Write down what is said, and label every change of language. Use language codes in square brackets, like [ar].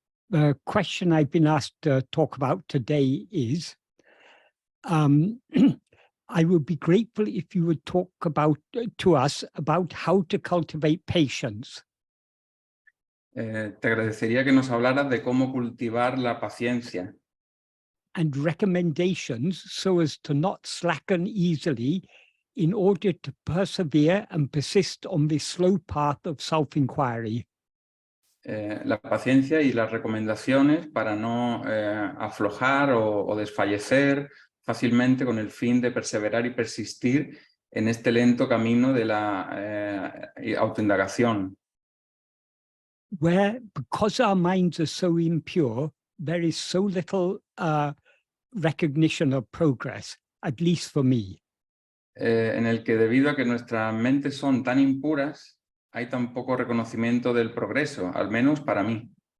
[en] The question I've been asked to talk about today is, I would be grateful if you would talk to us about how to cultivate patience. [es] Te agradecería que nos hablaras de cómo cultivar la paciencia. [en] And recommendations so as to not slacken easily in order to persevere and persist on this slow path of self-enquiry. [es] La paciencia y las recomendaciones para no aflojar o desfallecer fácilmente con el fin de perseverar y persistir en este lento camino de la autoindagación. [en] Where, because our minds are so impure, there is so little recognition of progress, at least for me. [es] En el que debido a que nuestras mentes son tan impuras, hay tan poco reconocimiento del progreso, al menos para mí.